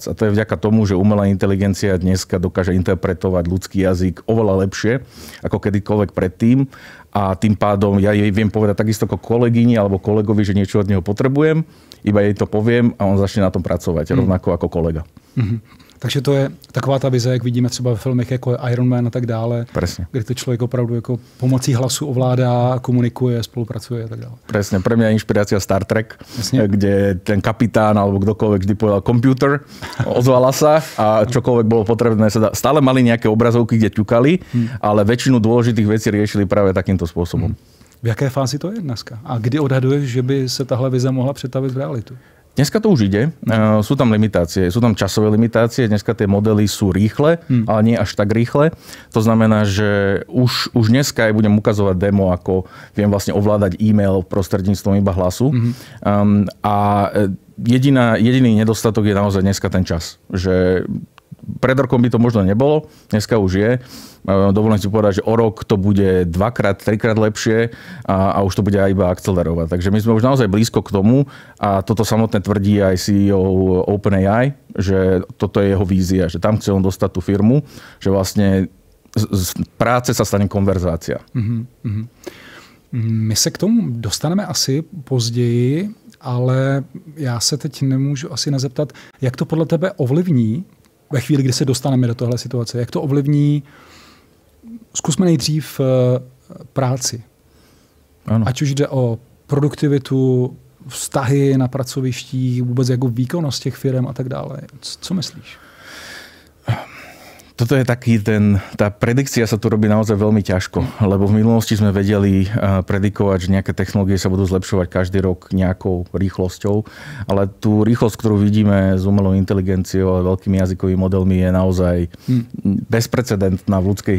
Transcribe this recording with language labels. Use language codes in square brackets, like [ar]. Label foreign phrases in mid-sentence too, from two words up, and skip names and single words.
[sk] A to je vďaka tomu, že umelá inteligencia dneska dokáže interpretovať ľudský jazyk oveľa lepšie ako kedykoľvek predtým. A tým pádom ja jej viem povedať takisto ako kolegyni alebo kolegovi, že niečo od neho potrebujem, iba jej to poviem a on začne na tom pracovať, rovnako ako kolega. [cs] Takže to je taková ta vize, jak vidíme třeba ve filmech jako Iron Man a tak dále. [sk] Presne. [cs] Kde to člověk opravdu jako pomocí hlasu ovládá, komunikuje, spolupracuje a tak dále. [sk] Presne. Pre mňa je inšpirácia Star Trek, kde ten kapitán alebo kdokoľvek vždy povedal computer, ozvala sa a čokoľvek bolo potrebné sa dá. Stále mali nejaké obrazovky, kde ťukali, ale väčšinu dôležitých vecí riešili práve takýmto spôsobom. [cs] V jaké fázi to je dneska? A kdy odhaduješ, že by se tahle vize mohla přetavit v realitu? [sk] Dneska to už ide, sú tam limitácie, sú tam časové limitácie, dneska tie modely sú rýchle, ale nie až tak rýchle. To znamená, že už dneska aj budem ukazovať demo, ako viem vlastne ovládať e-mail prostredníctvom iba hlasu. A jediný nedostatok je naozaj dneska ten čas, že pred rokom by to možno nebolo, dneska už je. Dovolím si povedať, že o rok to bude 2-krát, 3-krát lepšie a už to bude aj iba akcelerovať. Takže my sme už naozaj blízko k tomu a toto samotné tvrdí aj CEO OpenAI, že toto je jeho vízia, že tam chce on dostať tú firmu, že vlastne z práce sa stane konverzácia. [cs] My se k tomu dostaneme asi později, ale já se teď nemůžu asi nezeptat, jak to podle tebe ovlivní ve chvíli, kdy se dostaneme do tohle situace. Jak to ovlivní, zkusme nejdřív práci. Ano. Ať už jde o produktivitu, vztahy na pracovištích, vůbec jako výkonnost těch firm a tak dále. Co myslíš? [sk] Toto je taký tá predikcia sa tu robí naozaj veľmi ťažko, lebo v minulosti sme vedeli predikovať, že nejaké technológie sa budú zlepšovať každý rok nejakou rýchlosťou, ale tú rýchlosť, ktorú vidíme s umelou inteligenciou a veľkými jazykovými modelmi je naozaj bezprecedentná v ľudskej